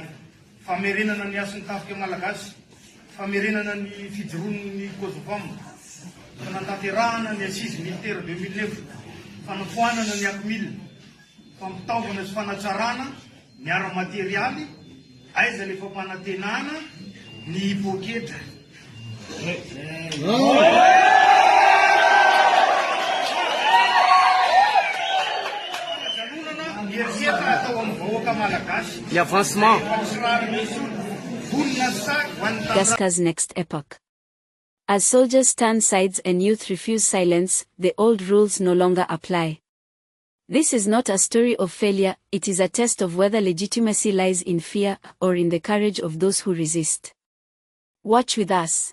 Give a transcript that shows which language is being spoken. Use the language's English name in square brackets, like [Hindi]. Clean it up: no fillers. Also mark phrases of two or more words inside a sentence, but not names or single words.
[Malagasy] Famerenana ny asiny tafika malagasy, famerenana ny fijoroan'ny Kosovamo, fanantanterahana ny [French] assise militaire [Malagasy] 2009, fanafoanana ny akmil, fampitaovana sy fanatsarana ny ara-materialy, aiza le fampanantenana ny poketra. [English] Madagascar's next epoch. As soldiers turn sides and youth refuse silence, the old rules no longer apply. This is not a story of failure, it is a test of whether legitimacy lies in fear or in the courage of those who resist. Watch with us.